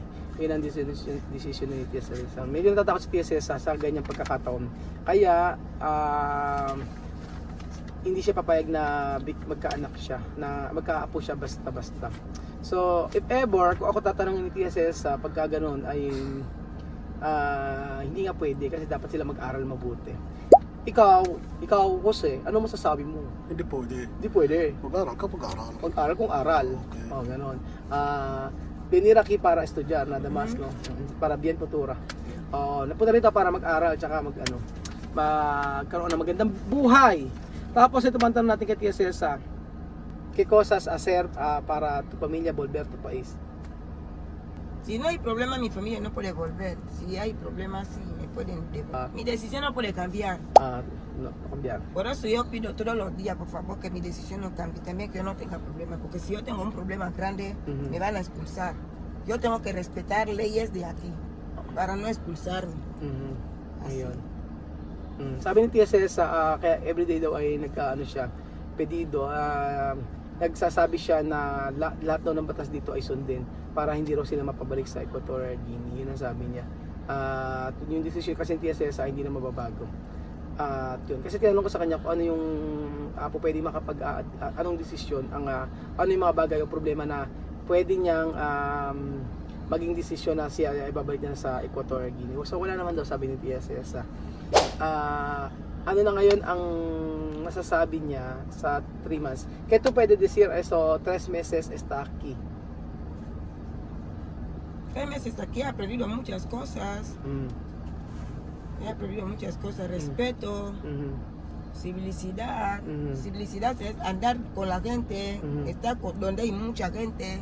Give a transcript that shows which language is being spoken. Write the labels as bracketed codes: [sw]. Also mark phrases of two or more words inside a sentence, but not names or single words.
[tl] Yun ang decision ni Tia Cesa. Medyo natatakot si Tia Cesa sa ganyang pagkakataon. Kaya hindi siya papayag na magkaanak siya, na magkaapo siya basta-basta. So, if ever, kung ako tatanungin ni Tia Cesa, pagka ganun ay hindi nga pwede kasi dapat sila mag-aral mabuti. Ikaw Jose, ano masasabi mo? Hindi pwede. Hindi pwede. Mag-aral ka, mag-aral. Mag-aral kung aral. Okay. Ganon. [es] Venir aquí para estudiar, nada más, no? Para bien futura. [tl] Napunta rito para mag-aral, tsaka magkaroon ng magandang buhay. Tapos ito man tanong natin kay Tia Cesa, [es] ¿qué cosas hacer para tu familia volver a tu país? Si no hay problema, mi familia no puede volver. Si hay problemas, sí me pueden devolver. Mi decisión no puede cambiar. No cambiar. Por eso yo pido todos los días, por favor, que mi decisión no cambie. También que yo no tenga problemas. Porque si yo tengo un problema grande, me van a expulsar. Yo tengo que respetar leyes de aquí para no expulsarme. Así. [tl] Ayun. Sabi ni Tia Cesa, kaya everyday daw ay siya, pedido, nagsasabi siya na lahat daw ng batas dito ay sundin para hindi raw sila mapabalik sa Equatorial Guinea. Yun ang sabi niya. Yung decision kasi ni Tia Cesa hindi na mababago. Yun. Kasi tinanong ko sa kanya kung ano yung pwede anong desisyon, ano yung mga bagay o problema na pwede niyang maging desisyon na siya ay babalik niya sa Equatorial Guinea. So wala naman daw, sabi ni Tia Cesa. Ano na ngayon ang masasabi niya sa 3 months? [es] ¿Qué tú puedes decir eso 3 meses está aquí? 3 meses aquí he aprendido muchas cosas. He aprendido muchas cosas. Respeto, civilicidad. Civilicidad es andar con la gente, estar donde hay mucha gente.